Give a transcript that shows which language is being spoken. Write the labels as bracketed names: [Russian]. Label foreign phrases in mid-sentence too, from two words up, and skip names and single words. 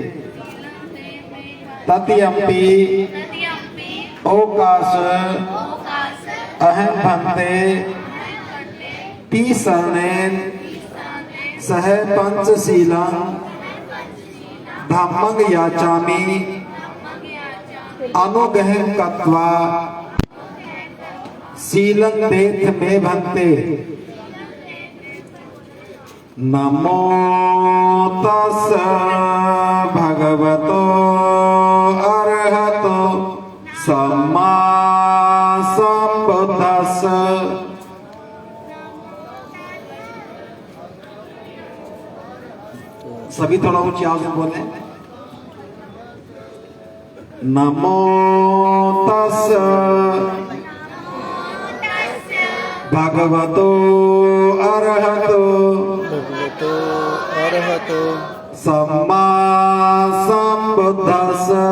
[Pali] तृतीयम्पि ओकाश अहं भन्ते तीसरणेन सह पंचशीलं धम्मं याचामि अनुग्रहं कृत्वा शीलं देहि मे भन्ते। नमो तस्स भगवतो अरहतो सम्मा संबुद्दस्स। [Hindi] सभी थोड़ा ऊंची आवाज में बोले। [Pali] नमो तस्स भगवतो अरहतो सम्मा संबुद्दस्स।